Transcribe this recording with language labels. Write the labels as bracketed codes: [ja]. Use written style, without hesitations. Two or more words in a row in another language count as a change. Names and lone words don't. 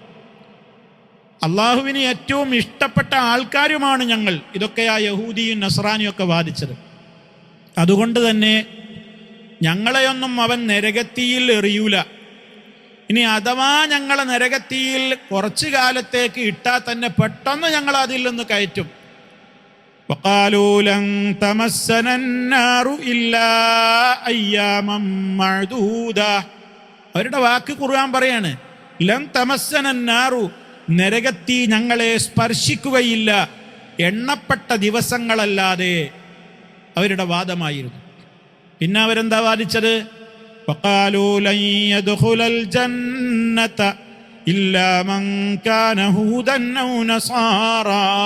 [ml] അള്ളാഹുവിന് ഏറ്റവും ഇഷ്ടപ്പെട്ട ആൾക്കാരുമാണ് ഞങ്ങൾ. ഇതൊക്കെയാ യഹൂദിയും നസ്രാനിയും ഒക്കെ വാദിച്ചത്. അതുകൊണ്ട് തന്നെ ഞങ്ങളെയൊന്നും അവൻ നരകത്തിയിൽ എറിയൂല. ഇനി അഥവാ ഞങ്ങളെ നരകത്തിയിൽ കുറച്ചു കാലത്തേക്ക് ഇട്ടാൽ തന്നെ പെട്ടെന്ന് ഞങ്ങൾ അതിൽ നിന്ന് കയറ്റും. [ar] وقالوا لن تمسنا النار إلا أياما معدودة. [ml] അവരുടെ വാക്ക് ഖുർആൻ പറയാണ്, [ar] لن تمسنا النار, [ml] നരകത്തി ഞങ്ങളെ സ്പർശിക്കുകയില്ല എണ്ണപ്പെട്ട ദിവസങ്ങളല്ലാതെ. അവരുടെ വാദമായിരുന്നു. പിന്നെ അവരെന്താ വാദിച്ചത്? [ar] وقالوا لن يدخل الجنة إلا من كان هودا أو نصارى.